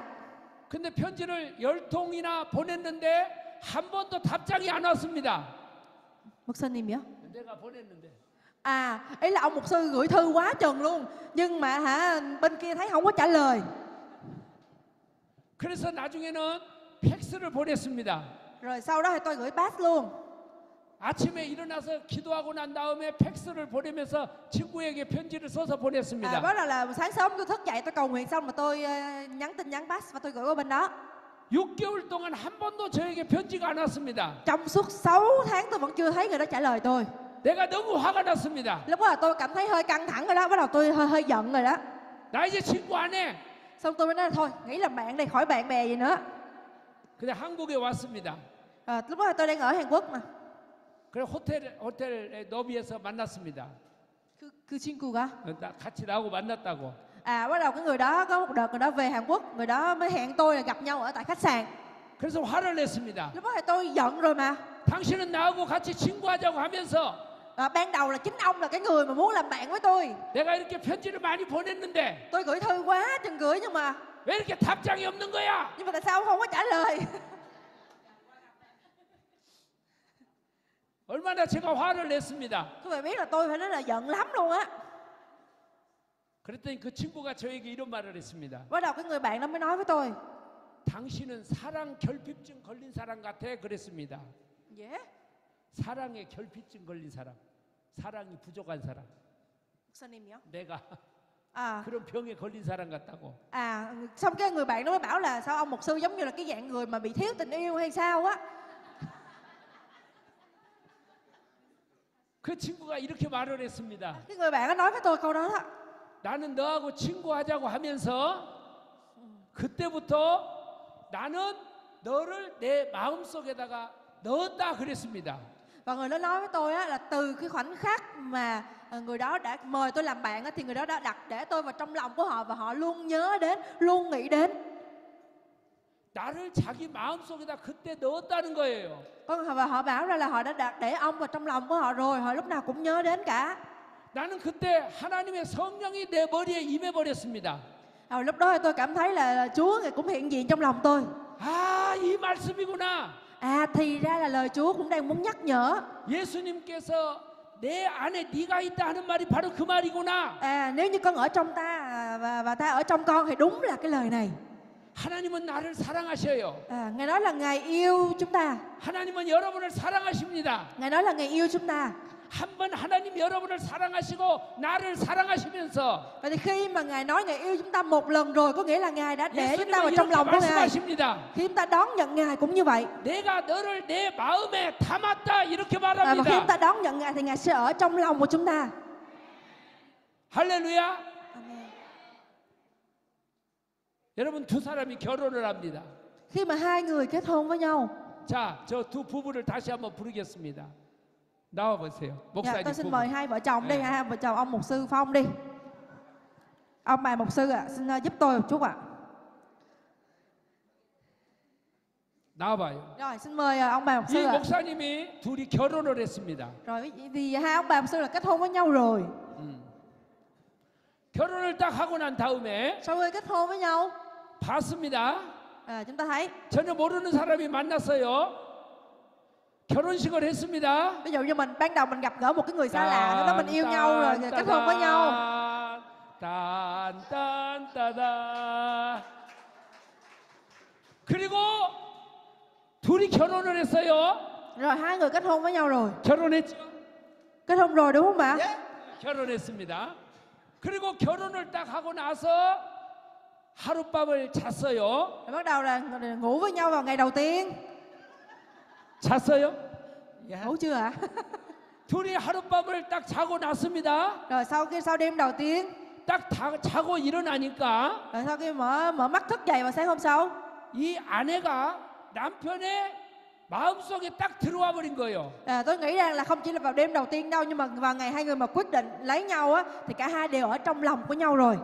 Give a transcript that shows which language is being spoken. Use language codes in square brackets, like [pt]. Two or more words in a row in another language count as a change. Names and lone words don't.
[ko] 근데 편지를 10통이나 보냈는데 한 번도 답장이 안 왔습니다. 목사님이요? 내가 보냈는데. [vi] Ý là ông mục sư gửi thư quá chừng luôn, nhưng mà bên kia thấy không có trả lời. [ko] 그래서 나중에는 팩스를 보냈습니다. [vi] Rồi sau đó thì tôi gửi pass luôn. [ko] 아침에 일어나서 기도하고 난 다음에 팩스를 보내면서 친구에게 편지를 써서 보냈습니다. [vi] Bắt đầu là sáng sớm tôi thức dậy, tôi cầu nguyện xong mà tôi nhắn tin nhắn pass và tôi gửi qua bên đó. [ko] 6개월 동안 한 번도 저에게 편지가 안 왔습니다. [vi] Trong suốt 6 tháng tôi vẫn chưa thấy người đó trả lời tôi. [ko] 내가 너무 화가 났습니다. [vi] Lúc đó tôi cảm thấy hơi căng thẳng rồi đó, bắt đầu tôi hơi giận rồi đó. [ko] 나 이제 친구 안 해. [vi] Xong tôi mới nói thôi, nghĩ làm bạn đi, khỏi bạn bè gì nữa. [ko] 근데 한국에 왔습니다. [vi] Lúc đó tôi đang ở Hàn Quốc mà. [ko] 그래 호텔 로비에서 만났습니다. 그 친구가 같이 나하고 만났다고. [vi] bắt đầu cái người đó có một đợt người đó về Hàn Quốc, người đó mới hẹn tôi là gặp nhau ở tại khách sạn. [ko] 그래서 화를 냈습니다. [vi] Lúc đó thì tôi giận rồi mà. [ko] 당신은 나하고 같이 친구하자고 하면서 [vi] ban đầu là chính ông là cái người mà muốn làm bạn với tôi. [ko] 내가 이렇게 편지를 많이 보냈는데 [vi] tôi gửi thư quá chừng gửi nhưng mà [ko] 왜 이렇게 답장이 없는 거야? [vi] nhưng mà tại sao ông không có trả lời? [ko] 얼마나 제가 화를 냈습니다. [vi] Các bạn biết là tôi phải nói là giận lắm luôn á. [ko] 그랬더니 그 친구가 저에게 이런 말을 했습니다. [vi] Bắt đầu cái người bạn đó mới nói với tôi. [ko] 당신은 사랑 결핍증 걸린 사람 같아 그랬습니다. 사랑에 결핍증 걸린 사람, 사랑이 부족한 사람. 목사님이요? 내가 À, 그런 병에 걸린 사람 같다고. [vi] Xong cái người bạn đó mới bảo là sao ông mục sư giống như là cái dạng người mà bị thiếu tình yêu hay sao á. [ko] 그 친구가 이렇게 말을 했습니다. [vi] Cái người bạn đó nói với tôi câu đó đó. [ko] 나는 너하고 친구하자고 하면서 그때부터 나는 너를 내 마음속에다가 넣었다 그랬습니다. [vi] Và người đó nói với tôi á, là từ cái khoảnh khắc mà người đó đã mời tôi làm bạn á, thì người đó đã đặt để tôi vào trong lòng của họ và họ luôn nhớ đến, luôn nghĩ đến. [ko] 나를 자기 마음속에다 그때 넣었다는 거예요. [vi] Và họ bảo ra là họ đã đặt để ông vào trong lòng của họ rồi, họ lúc nào cũng nhớ đến cả. [ko] 나는 그때 하나님의 성령이 내 머리에 임해 버렸습니다. [vi] Lúc đó tôi cảm thấy là Chúa Ngài cũng hiện diện trong lòng tôi. [ko] 아, 이 말씀이구나. [vi] Thì ra là lời Chúa cũng đang muốn nhắc nhở. [ko] 예수님께서 내 안에 네가 있다 하는 말이 바로 그 말이구나. [vi] Nếu như con ở trong ta và ta ở trong con thì đúng là cái lời này. [ko] 하나님은 나를 사랑하셔요. [vi] Ngài nói là Ngài yêu chúng ta. [ko] 하나님은 여러분을 사랑하십니다. [vi] Ngài nói là Ngài yêu chúng ta. [ko] 한번 하나님 여러분을 사랑하시고 나를 사랑하시면서 [vi] Vậy thì khi mà Ngài nói Ngài yêu chúng ta một lần rồi, có nghĩa là Ngài đã để chúng ta vào [ko] 예수님은 [vi] trong [ko] 이렇게 [vi] lòng của Ngài. [ko] 말씀하십니다. [vi] Khi chúng ta đón nhận Ngài cũng như vậy. [ko] 내가 너를 내 마음에 담았다 이렇게 [vi] Và khi chúng ta [ko] 말합니다. [vi] đón nhận Ngài thì Ngài sẽ ở trong lòng của chúng ta. [ko] 할렐루야. [vi] Amen. [ko] 여러분 두 사람이 결혼을 합니다. [vi] Khi mà hai người kết hôn với nhau, [ko] 자, 저 두 부부를 다시 한번 부르겠습니다. 나와 보세요. 목사님 [vi] tôi xin [ko] 부부. [vi] mời hai vợ chồng đi, [ko] 네. [vi] hai vợ chồng ông mục sư Phong đi. Ông bà mục sư xin giúp tôi một chút ạ. [ko] 나와봐요. [vi] Rồi xin mời ông bà mục sư [ko] 이 [vi] ạ. [ko] 목사님이 둘이 결혼을 했습니다. [vi] Rồi vì hai ông bà mục sư là kết hôn với nhau rồi. [ko] 결혼을 딱 하고 난 다음에 [vi] Sau khi kết hôn với nhau, [ko] 봤습니다. [vi] chúng ta thấy [ko] 전혀 모르는 사람이 만났어요. 결혼식을 했습니다. [vi] ví dụ như mình ban đầu mình gặp gỡ một cái người xa lạ, lúc đó mình yêu nhau rồi kết hôn với nhau. 딴딴따다. [ko] 그리고 둘이 결혼을 했어요. [vi] Rồi hai người kết hôn với nhau rồi. [ko] 결혼했죠. [vi] Kết hôn rồi đúng không ạ? [ko] 결혼했습니다. 그리고 결혼을 딱 하고 나서 하룻밤을 잤어요. [vi] Rồi bắt đầu là ngủ với nhau vào ngày đầu tiên. [ko] 잤어요? [vi] Ngủ chưa ạ? [ko] 둘이 하룻밤을 딱 자고 났습니다. [vi] Rồi sau đêm đầu tiên, [ko] 딱 자고 일어나니까 [vi] rồi sau khi mở mắt thức dậy vào sáng hôm sau, [ko] 이 아내가 남편의 마음속에 딱 들어와 버린 거예요. [vi] tôi nghĩ rằng là không chỉ là vào đêm đầu tiên đâu, nhưng mà vào ngày hai người mà quyết định lấy nhau á, thì cả hai đều ở trong lòng của nhau rồi.